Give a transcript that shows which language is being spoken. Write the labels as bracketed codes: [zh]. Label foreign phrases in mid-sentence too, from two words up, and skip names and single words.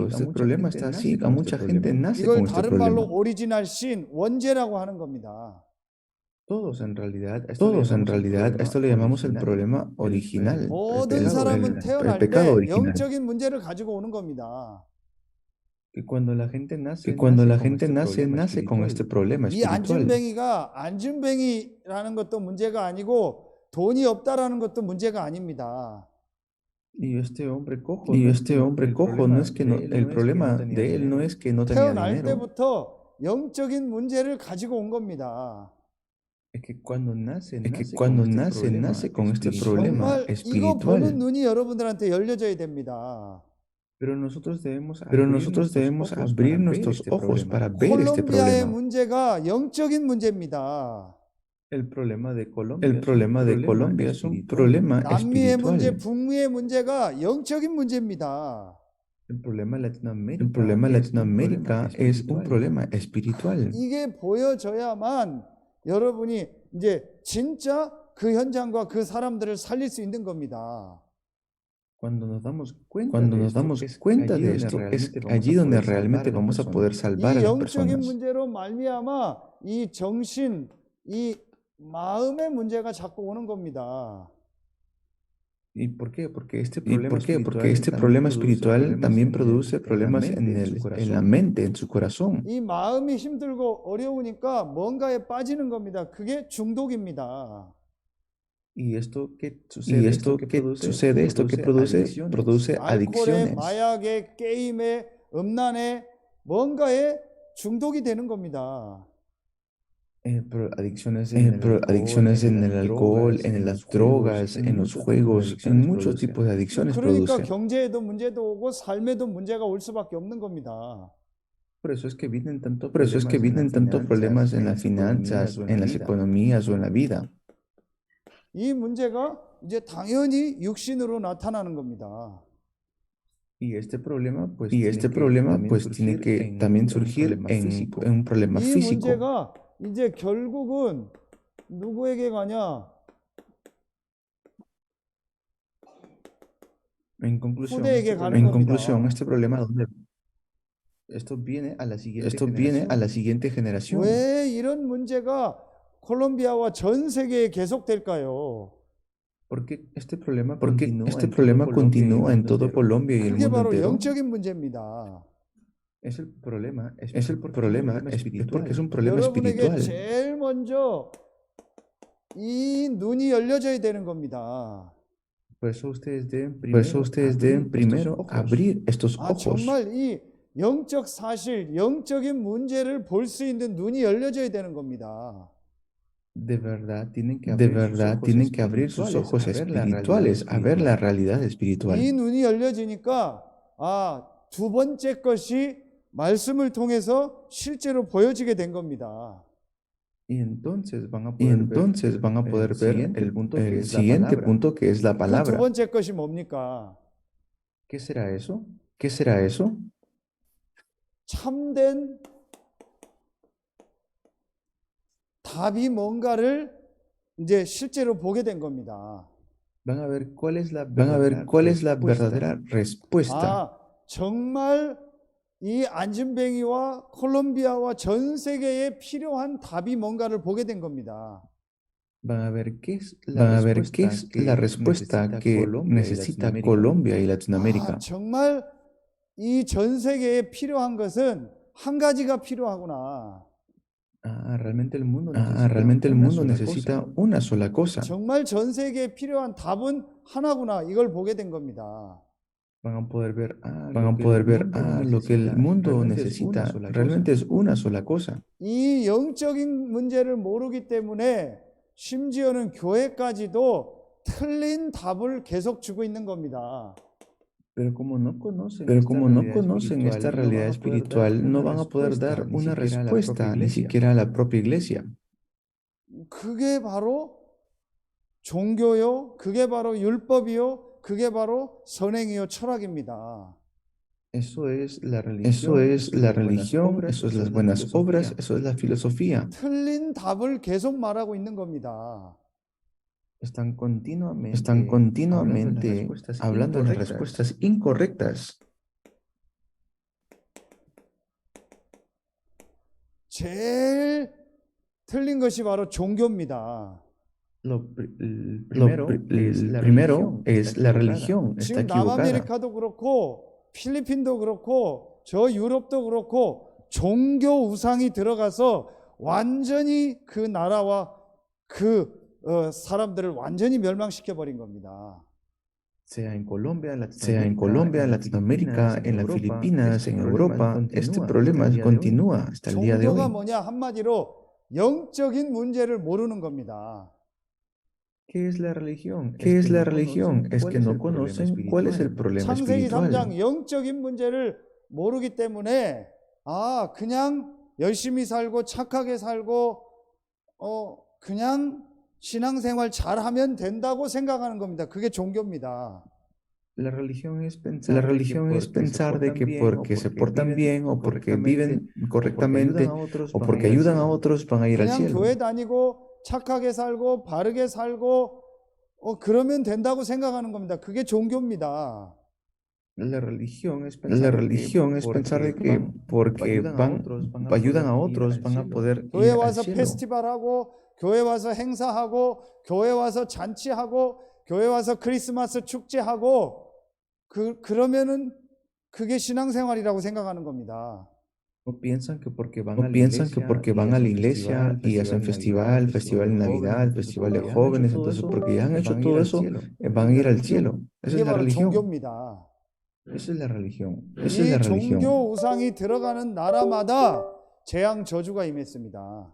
[es] Este problema está así, a mucha gente nace [ko] 이걸 [es] con este [ko] 다른 말로 [es] problema. [en] original sin, [ko] 원죄라고 하는 겁니다. [es] Todos en realidad, a esto le llamamos el problema original, el [ko] 모든 [es] pecado [ko] 사람은 [es] original, el [ko] 태어날 [es] pecado [ko] 때 [es] original. [ko] 영적인 문제를 가지고 오는 겁니다. [es] Que cuando la gente nace, nace con este problema [ko] 이 [es] espiritual. [ko] 안진뱅이가 안진뱅이라는 것도 문제가 아니고 돈이 없다라는 것도 문제가 아닙니다. [es] Y este hombre cojo no es que no, el problema de él no es que no tenía [ko] 태어날 [es] dinero, [ko] 때부터 영적인 문제를 가지고 온 겁니다. [es] es que cuando nace con este problema [ko] 정말 이거 [es] espiritual. [ko] 보는 눈이 여러분들한테 열려져야 됩니다. [es] Pero nosotros debemos abrir nuestros ojos para ver este [ko] 콜롬비아의 [es] problema. [ko] 문제가 영적인 문제입니다. [es] El problema de Colombia es un problema [ko] 남미의 문제, [es] espiritual. [ko] 북미의 문제가 영적인 문제입니다. [es] El problema de Latinoamérica es un problema espiritual. [ko] 이게 보여져야만 여러분이 이제 진짜 그 현장과 그 사람들을 살릴 수 있는 겁니다. [es] Cuando nos damos cuenta de esto, es allí donde realmente vamos a poder salvar [ko] 이 [es] a las [ko] 영적인 [es] personas. [ko] 문제로 말미암아 이 정신, 이 마음의 문제가 자꾸 오는 겁니다. [es] ¿Y por qué? Porque este problema espiritual también produce problemas en la mente, en su corazón. [ko] 이 마음이 힘들고 어려우니까 뭔가에 빠지는 겁니다. 그게 중독입니다. [es] Y esto que sucede, esto que produce [ko] 알코올에, [es] adicciones. [ko] 마약에, 게임에, 음란에 뭔가에 중독이 되는 겁니다. [es] Adicciones en el alcohol, en las drogas, en los juegos, en muchos tipos de adicciones [ko] 그러니까 [es] produce. [ko] 경제에도 문제도 오고 삶에도 문제가 올 수밖에 없는 겁니다. [es] Por eso es que vienen tantos problemas en las finanzas, en las economías o en la vida. [ko] 이 문제가 이제 당연히 육신으로 나타나는 겁니다. [es] Y este problema pues tiene que también surgir en un problema [ko] 이 [es] físico. [ko] 문제가 이제 결국은 누구에게 가냐? [es] En conclusión, [ko] 후대에게 가는 겁니다. [es] este problema esto viene a la siguiente generación. [ko] 왜 이런 문제가 콜롬비아와 전 세계에 계속될까요? [es] Porque este problema continúa en todo Colombia y el [ko] 그게 [es] mundo [ko] 바로 [es] entero. [ko] 영적인 문제입니다. [es] Es el problema, es porque es un problema [ko] 여러분에게 [es] espiritual. [ko] 제일 먼저 이 눈이 열려져야 되는 겁니다. [es] Por eso ustedes deben primero abrir estos [ko] 아, [es] ojos. [ko] 정말 이 영적 사실, 영적인 문제를 볼 수 있는 눈이 열려져야 되는 겁니다. [es] De verdad tienen que abrir sus ojos espirituales a ver la realidad espiritual. [ko] 이 눈이 열려지니까 두 번째 것이 말씀을 통해서 실제로 보여지게 된 겁니다. [es] Y entonces van a poder ver el siguiente punto que es la [ko] 그 두 [es] palabra. [ko] 번째 것이 뭡니까? [es] ¿Qué será eso? ¿Qué será eso? [ko] 참된 답이 뭔가를 이제 실제로 보게 된 겁니다. [es] Van a ver cuál es la verdadera respuesta. [ko] 정말 이 안진뱅이와 콜롬비아와 전 세계에 필요한 답이 뭔가를 보게 된 겁니다. [es] Van a ver qué es la respuesta que necesita Colombia y Latinoamérica. [ko] 정말 이 전 세계에 필요한 것은 한 가지가 필요하구나. [es] Realmente el mundo necesita una sola cosa. [ko] 정말 전 세계에 필요한 답은 하나구나. 이걸 보게 된 겁니다. [es] Van a poder ver lo que el mundo necesita. Realmente es una sola cosa. [ko] 이 영적인 문제를 모르기 때문에 심지어는 교회까지도 틀린 답을 계속 주고 있는 겁니다. [es] Pero como no conocen esta realidad espiritual, no van a poder dar una respuesta ni siquiera a la propia iglesia. [ko] 그게 바로 종교요, 그게 바로 율법이요, 그게 바로 선행이요, 철학입니다. [es] Eso es la religión, eso es las buenas obras, eso es la filosofía. [ko] 틀린 답을 계속 말하고 있는 겁니다. [es] están continuamente hablando de las respuestas incorrectas. [ko] 제일 틀린 것이 바로 종교입니다. [es] El primero es la religión, está [ko] 지금 [es] equivocada. [ko] 남아메리카도 그렇고 필리핀도 그렇고 저 유럽도 그렇고 종교 우상이 들어가서 완전히 그 나라와 그 사람들을 완전히 멸망시켜 버린 겁니다. [es] Sea en Colombia, en Latinoamérica, en las Filipinas, en Europa, este problema continúa hasta el día de [ko] 종교가 [es] hoy. [ko] 뭐냐? 한마디로 영적인 문제를 모르는 겁니다. [es] ¿Qué es la religión? Es que no conocen cuál es el problema [ko] 창세기 [es] espiritual. [ko] 3장 영적인 문제를 모르기 때문에 그냥 열심히 살고 착하게 살고 그냥 신앙생활 잘하면 된다고 생각하는 겁니다. 그게 종교입니다. [es] La religión es pensar de que porque se portan bien o porque viven correctamente o porque ayudan a otros van a ir al [ko] 그냥 [es] cielo. [ko] 교회 다니고 착하게 살고 바르게 살고 그러면 된다고 생각하는 겁니다. 그게 종교입니다. [es] La religión es pensar de que porque ayudan a otros van a poder ir [ko] 교회 [es] al [ko] 와서 [es] cielo. [ko] 페스티벌하고 교회 와서 행사하고 교회 와서 잔치하고 교회 와서 크리스마스 축제하고 그러면은 그게 신앙생활이라고 생각하는 겁니다. [es] No piensan que porque van a la iglesia y hacen festival de Navidad, festival de jóvenes, entonces porque ya han hecho todo eso, van a ir al cielo. Esa [ko] 이게 [es] es la [ko] 바로 [es] religión. [ko] 종교입니다. [es] Esa es la religión. [ko] 이 종교 우상이 들어가는 나라마다 재앙 저주가 임했습니다.